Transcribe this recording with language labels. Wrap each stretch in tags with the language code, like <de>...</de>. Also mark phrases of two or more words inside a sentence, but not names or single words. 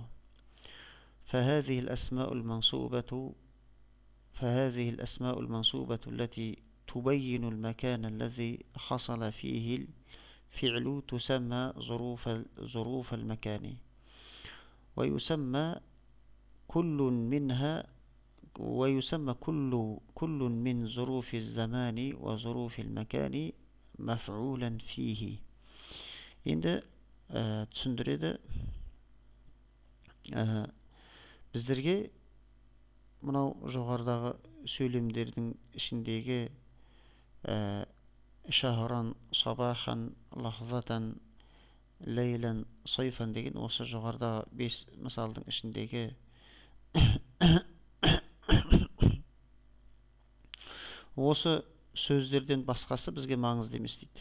<ar>فهذه الأسماء المنصوبة التي تبين المكان الذي حصل فيه الفعل تسمى ظروف المكان. ويسمى كل من ظروف الزمان وظروف المكان مفعولا فيه.</ar> <kk>Енді түсіндіреді, біздерге мынау жоғарыдағы сөйлемдердің ішіндегі шахран, сабахан, лахзатан, лейлан, сайфан деген осы жоғарыдағы 5 мысалдың ішіндегі осы сөздерден басқасы бізге маңызды емес дейді.</kk>